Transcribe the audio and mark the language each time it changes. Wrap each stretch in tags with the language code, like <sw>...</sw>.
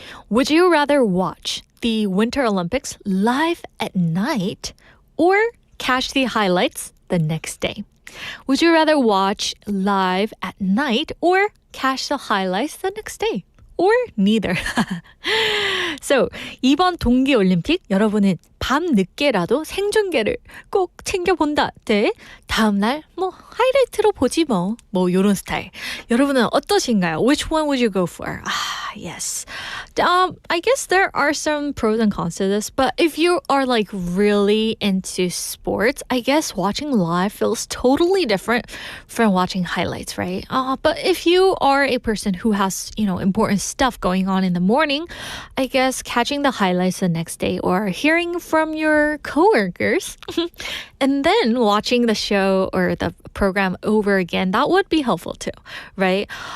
<en>Would you rather watch the Winter Olympics live at night or catch the highlights the next day? Would you rather watch live at night or catch the highlights the next day? Or neither.</en> <ko>So, 이번 동계올림픽 여러분은 밤 늦게라도 생중계를 꼭 챙겨본다 대 다음날 하이라이트로 보지 뭐 요런 스타일. 여러분은 어떠신가요?</ko> <en>Which one would you go for? Yes. I guess there are some pros and cons to this, but if you are really into sports, I guess watching live feels totally different from watching highlights, right? But if you are a person who has, important stuff going on in the morning, I guess catching the highlights the next day or hearing from your coworkers and then watching the show or the program over again, that would be helpful too, right?</en>